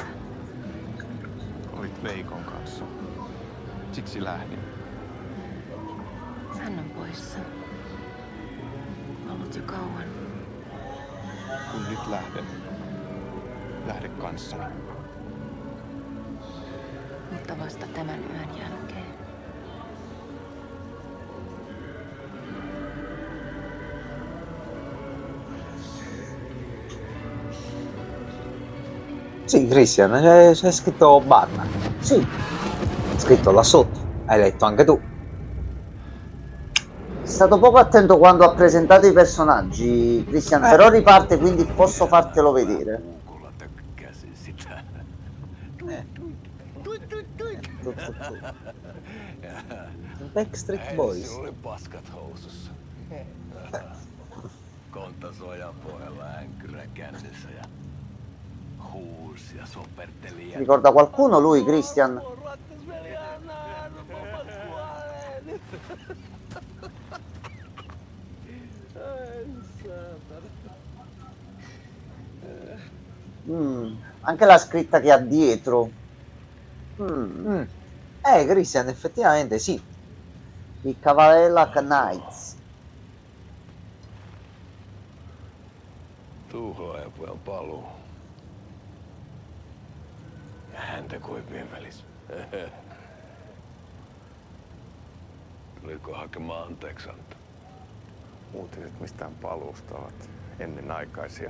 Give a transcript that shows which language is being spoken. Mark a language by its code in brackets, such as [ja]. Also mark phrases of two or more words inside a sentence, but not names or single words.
[fi] Olit Veikon kanssa. Siksi lähdin. Hän on poissa. Ollut jo kauan. Kun nyt lähden. Lähde kanssani. Mutta vasta tämän yön jälkeen. [it] Sì, Christian, c'è scritto Batman. Sì. Scritto là sotto. Hai letto anche tu. È stato poco attento quando ha presentato i personaggi, Christian, però riparte, quindi posso fartelo vedere. [en] Backstreet Boys. [fi] Oli paskat housussa. Kontasuojan pohjalla änkyrä kännissä ja huusi ja soperteli. [it] Ricorda qualcuno lui, Christian? Anche la scritta che ha dietro. Christian, effettivamente sì. I [en] Cavalier Knights. [fi] Tuhlaajapojan paluu. Ja häntä koipien välissä. Tuliko hakemaan anteeksianto? Uutiset mistään paluusta ovat ennenaikaisia.